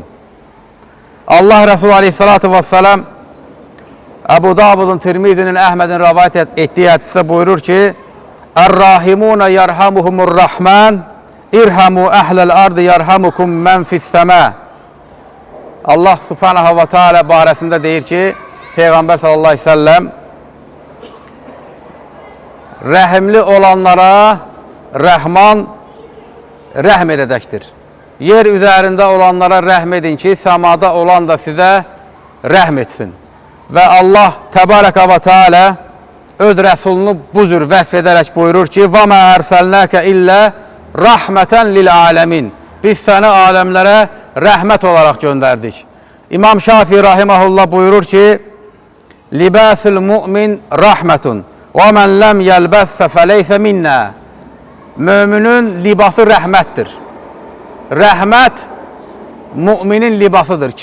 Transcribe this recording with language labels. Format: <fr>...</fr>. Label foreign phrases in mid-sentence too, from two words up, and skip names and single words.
<az>Allah Resulü aleyhissalatu vesselam Əbu Davudun, Tirmizinin, Əhmədin rəvayət etdiyi hədisdə buyurur ki,</az> <ar>الراحمون يرحمهم الرحمن ارحموا أهل الأرض يرحمكم من في السماء.</ar> <az>Allah</az> <ar>سبحانه وتعالى</ar> <az>barəsində deyir ki, Peyğəmbər</az> <ar>صلى الله عليه وسلم</ar> <az>rəhimli olanlara Rəhman rəhm edəcəkdir. Yer üzərində olanlara rəhm edin ki, səmada olan da sizə rəhm etsin. Və Allah</az> <ar>تبارك وتعالى</ar> <az>öz rəsulunu bu cür vəsf edərək buyurur ki,</az> <ar>وَمَا أَرْسَلْنَاكَ إِلَّا رَحْمَةً لِلْعَالَمِينَ.</ar> <az>Biz səni aləmlərə rəhmət olaraq göndərdik. İmam Şafii rahiməhullah buyurur ki,</az> <ar>لباس المؤمن رحمة ومن لم يلبسه فليس منا.</ar> <az>Möminin libası rəhmətdir. Rəhmət müminin libasıdır.</az>